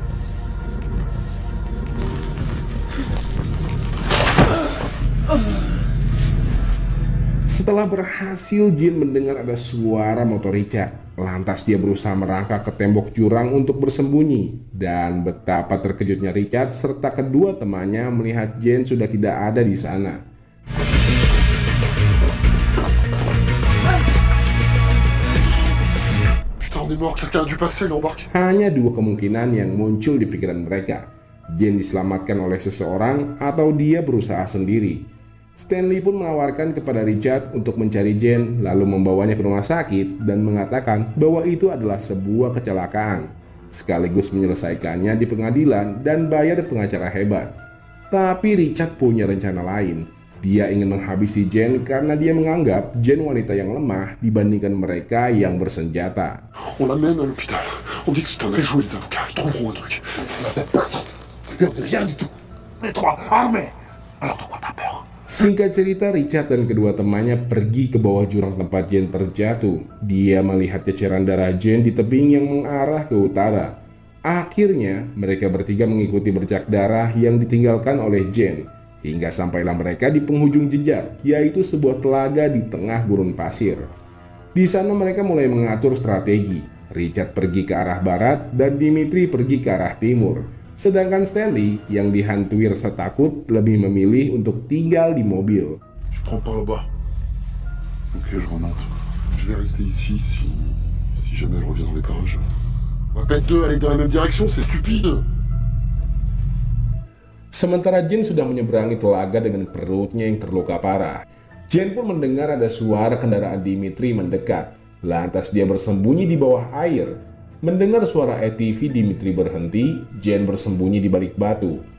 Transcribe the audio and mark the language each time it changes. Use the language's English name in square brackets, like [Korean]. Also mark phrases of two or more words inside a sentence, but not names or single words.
[Indonesian] Setelah berhasil, Jane mendengar ada suara motor Richard. Lantas dia berusaha merangkak ke tembok jurang untuk bersembunyi. Dan betapa terkejutnya Richard serta kedua temannya melihat Jane sudah tidak ada di sana. [French] Putain, on est mort. Quelqu'un a dû passer, l'embarque. [Indonesian] Hanya dua kemungkinan yang muncul di pikiran mereka. Jane diselamatkan oleh seseorang atau dia berusaha sendiri. Stanley pun menawarkan kepada Richard untuk mencari Jane lalu membawanya ke rumah sakit dan mengatakan bahwa itu adalah sebuah kecelakaan, sekaligus menyelesaikannya di pengadilan dan bayar pengacara hebat. Tapi Richard punya rencana lain. Dia ingin menghabisi Jane karena dia menganggap Jane wanita yang lemah dibandingkan mereka yang bersenjata. [French] On l'amène à l'hôpital. On dit que c'est un vrai jouet, les avocats. Ils trouveront un truc. On n'a personne. Peur de rien du tout. Les trois, armés. Alors de quoi t'as peur? [Indonesian] Singkat cerita, Richard dan kedua temannya pergi ke bawah jurang tempat Jane terjatuh. Dia melihat ceceran darah Jane di tebing yang mengarah ke utara. Akhirnya, mereka bertiga mengikuti bercak darah yang ditinggalkan oleh Jane. Hingga sampailah mereka di penghujung jejak, yaitu sebuah telaga di tengah gurun pasir. Di sana mereka mulai mengatur strategi. Richard pergi ke arah barat dan Dimitri pergi ke arah timur. Sedangkan Stanley yang dihantui rasa takut lebih memilih untuk tinggal di mobil. [French] Je prends par là-bas. Ok, je remonte. Je vais rester ici si jamais elle revient dans les parages. On va pas être deux à aller dans la même direction, c'est stupide. [Indonesian] Sementara Jane sudah menyeberangi telaga dengan perutnya yang terluka parah. Jane pun mendengar ada suara kendaraan Dimitri mendekat. Lantas dia bersembunyi di bawah air. Mendengar suara ATV Dimitri berhenti, Jane bersembunyi di balik batu.